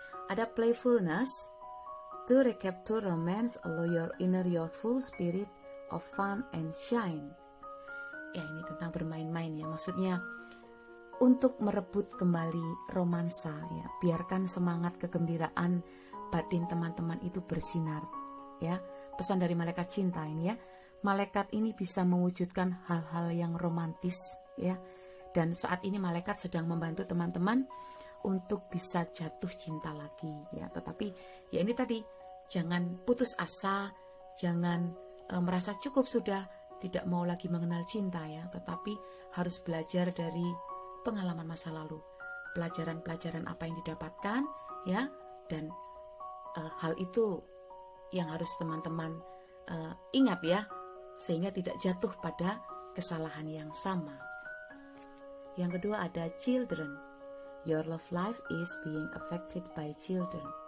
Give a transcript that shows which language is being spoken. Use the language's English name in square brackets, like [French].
[Indonesian] Ada [English] playfulness, to recapture romance, allow your inner youthful spirit of fun and shine. [Indonesian] Ya, ini tentang bermain-main ya, maksudnya untuk merebut kembali romansa, ya. Biarkan semangat kegembiraan batin teman-teman itu bersinar, ya. Pesan dari malaikat cinta ini ya. Malaikat ini bisa mewujudkan hal-hal yang romantis, ya. Dan saat ini malaikat sedang membantu teman-teman untuk bisa jatuh cinta lagi, ya. Tetapi ya ini tadi, jangan putus asa, jangan merasa cukup sudah, tidak mau lagi mengenal cinta, ya. Tetapi harus belajar dari pengalaman masa lalu, pelajaran-pelajaran apa yang didapatkan, ya. Dan hal itu yang harus teman-teman ingat, ya, sehingga tidak jatuh pada kesalahan yang sama. Yang kedua ada children. [English] Your love life is being affected by children.